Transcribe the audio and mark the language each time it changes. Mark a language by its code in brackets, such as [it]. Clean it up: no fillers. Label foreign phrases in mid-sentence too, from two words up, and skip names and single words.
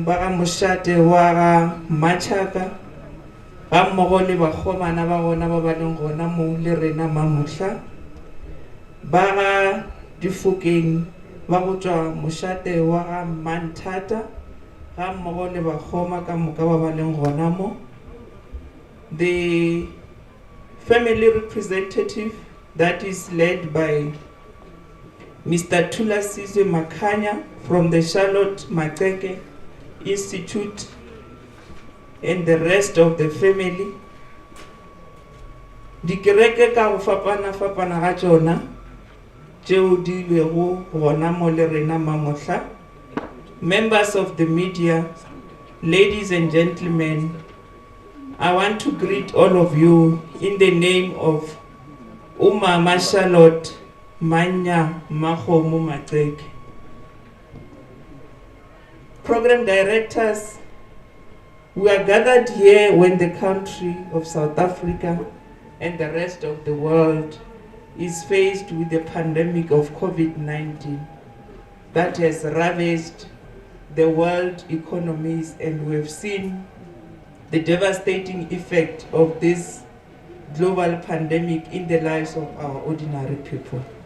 [nso] ba ga mošate wa ga Matšhaka ga mmogo le bakgomana ba gona ba ba leng gona mo le rena mamohla, ba ga difokeng ba go tšwa mošate wa ga Manthata ga mmogo le bakgoma ka moka ba ba leng gona mo, [en] the family representative that is led by Mr. Thulasizwe Makhanya from the Charlotte Maxeke Institute and the rest of the family. [nso] Dikereke ka go fapana ga tšona tšeo di bego gona mo le rena mamohla, [en] members of the media, ladies and gentlemen, I want to greet all of you in the name of Mme Charlotte Maxeke. Program directors, we are gathered here when the country of South Africa and the rest of the world is faced with the pandemic of COVID-19 that has ravaged the world economies, and we've seen the devastating effect of this global pandemic in the lives of our ordinary people.